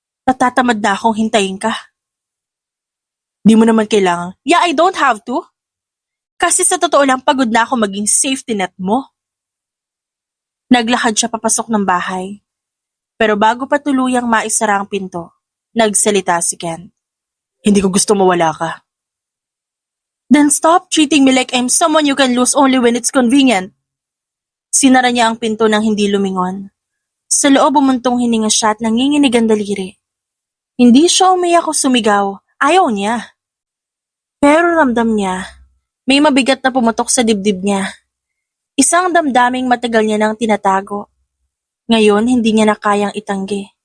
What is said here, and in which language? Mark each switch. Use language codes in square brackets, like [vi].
[tl] Natatamad na akong hintayin ka. Di mo naman kailangan. [en] Yeah, I don't have to. [tl] Kasi sa totoo lang, pagod na ako maging safety net mo. Naglakad siya papasok ng bahay. Pero bago pa tuluyang maisara ang pinto, nagsalita si Ken. Hindi ko gusto mawala ka. [en] Then stop treating me like I'm someone you can lose only when it's convenient. [tl] Sinara niya ang pinto nang hindi lumingon. Sa loob bumuntong hininga siya at nanginginig ang daliri. Hindi siya umiyak o sumigaw. Ayaw niya. Pero ramdam niya, may mabigat na pumutok sa dibdib niya. Isang damdaming matagal niya nang tinatago. Ngayon, hindi niya na kayang itanggi.